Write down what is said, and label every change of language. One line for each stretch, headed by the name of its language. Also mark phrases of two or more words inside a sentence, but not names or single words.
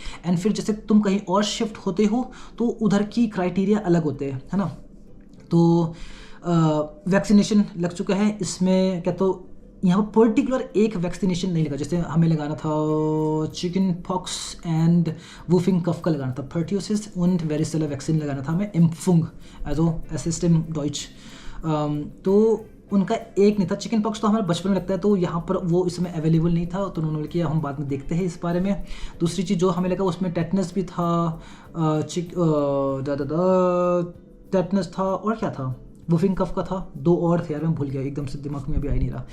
Hindi: एंड फिर जैसे तुम कहीं और शिफ्ट होते हो तो उधर की क्राइटेरिया अलग होते हैं, है ना। तो वैक्सीनेशन लग चुका है इसमें, क्या तो यहाँ पर पर्टिकुलर एक वैक्सीनेशन नहीं लगा। जैसे हमें लगाना था
English: chicken pox and whooping cough
Hindi: का लगाना था, पर्ट्यूसिस und वेरिसेला वैक्सीन लगाना था हमें,
German: Impfung also es ist im Deutsch.
Hindi: तो उनका एक नहीं था।
English: chicken pox
Hindi: तो हमारे बचपन में लगता है, तो यहाँ पर वो इसमें अवेलेबल नहीं था, तो उन्होंने किया, हम बाद में देखते हैं इस बारे में। दूसरी चीज़ जो हमें लगा उसमें टेटनस भी था, टेटनस था, और क्या था,
English: whooping cough
Hindi: का था, 2 और थे यार, मैं भूल गया, एकदम से दिमाग में अभी आ ही नहीं रहा।